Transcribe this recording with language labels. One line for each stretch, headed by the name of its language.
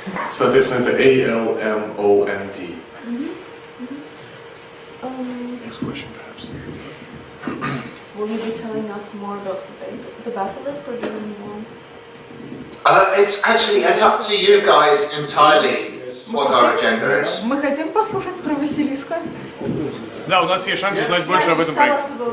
Russian: Соответственно, это A-L-M-O-N-D.
English: Next question, perhaps. Will you be telling us more about the Basilisk, or do you want? It's up to you guys entirely. what our agenda is.
Russian: Мы хотим послушать про Василиска. Да, у нас есть шанс узнать больше об этом проекте.